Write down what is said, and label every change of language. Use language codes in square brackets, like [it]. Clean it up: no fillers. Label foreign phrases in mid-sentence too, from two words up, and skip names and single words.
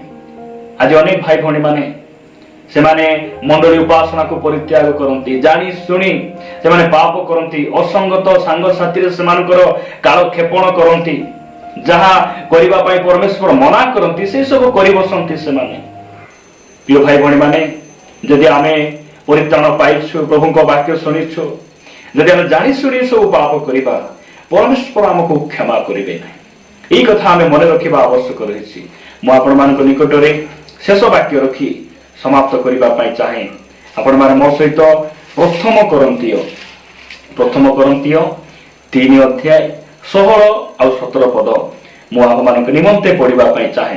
[or] ଆଜି ଅନେକ ଭାଇ ଭଉଣୀ ମାନେ ସେମାନେ ମଣ୍ଡଳୀ ଉପାସନାକୁ ପରିତ୍ୟାଗ କରନ୍ତି, ଜାଣି ଶୁଣି ସେମାନେ ପାପ କରନ୍ତି, ଅସଙ୍ଗତ ସାଙ୍ଗସାଥିରେ ସେମାନଙ୍କର କାଳକ୍ଷେପଣ କରନ୍ତି, ଯାହା କରିବା ପାଇଁ ପରମେଶ୍ୱର ମନା କରନ୍ତି ସେ ସବୁ କରି ବସନ୍ତି ସେମାନେ। ପ୍ରିୟ ଭାଇ ଭଉଣୀ ମାନେ, ଯଦି ଆମେ ପରିତ୍ରାଣ ପାଇଛୁ, ପ୍ରଭୁଙ୍କ ବାକ୍ୟ ଶୁଣିଛୁ, ଯଦି ଆମେ ଜାଣି ଶୁଣି ସବୁ ପାପ କରିବା, ପରମେଶ୍ୱର ଆମକୁ କ୍ଷମା କରିବେ ନାହିଁ। [bn] এই কথা আমি মনে রখিবা আবশ্যক রয়েছে। [or] ମୁଁ ଆପଣମାନଙ୍କ ନିକଟରେ ଶେଷ ବାକ୍ୟ ରଖି ସମାପ୍ତ କରିବା ପାଇଁ ଚାହେଁ। ଆପଣମାନେ ମୋ ସହିତ ପ୍ରଥମ କରନ୍ତୀୟ 3 ଅଧ୍ୟାୟ 16 ଆଉ 17 ପଦ ମୁଁ ଆପଣମାନଙ୍କ ନିମନ୍ତେ ପଢିବା ପାଇଁ ଚାହେଁ।